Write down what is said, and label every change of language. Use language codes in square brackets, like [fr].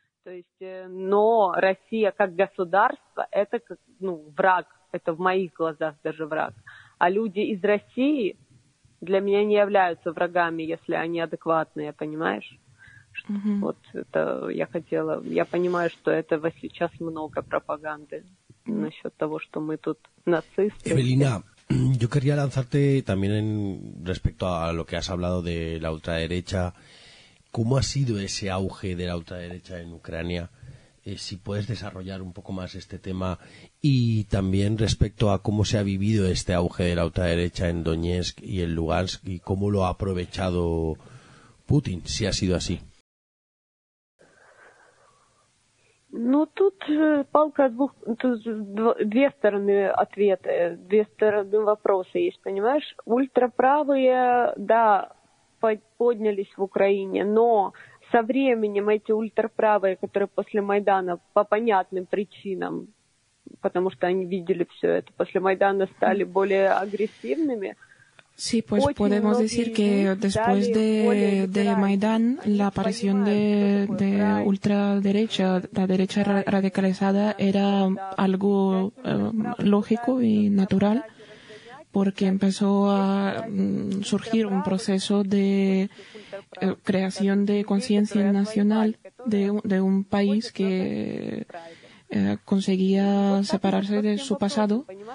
[ru] То есть, но Россия как государство, это как, ну, враг, это в моих глазах даже враг. А люди из России для меня не являются врагами, если они адекватные, понимаешь? Угу. Вот это я хотела. Я понимаю, что этого сейчас много пропаганды насчет того, что мы тут нацисты. [es] Эвелина, yo quería lanzarte también en respecto a lo que has hablado de la ultraderecha. ¿Cómo ha sido ese auge de la ultraderecha en Ucrania? Si puedes desarrollar un poco más este tema y también respecto a cómo se ha vivido este auge de la ultraderecha en Donetsk y en Lugansk y cómo lo ha aprovechado Putin, si ha sido así. [ru] Ну, тут палка двух, тут две стороны ответа, две стороны вопроса есть, понимаешь? Ультраправые, да, поднялись в Украине, но со временем эти ультраправые, которые после Майдана по понятным причинам, потому что они видели все это, после Майдана стали более агрессивными. [es] Sí, pues podemos decir que después de Maidán, la aparición de ultraderecha, la derecha radicalizada, era algo lógico y natural, porque empezó a surgir un proceso de creación de conciencia nacional de un país que conseguía separarse de su pasado.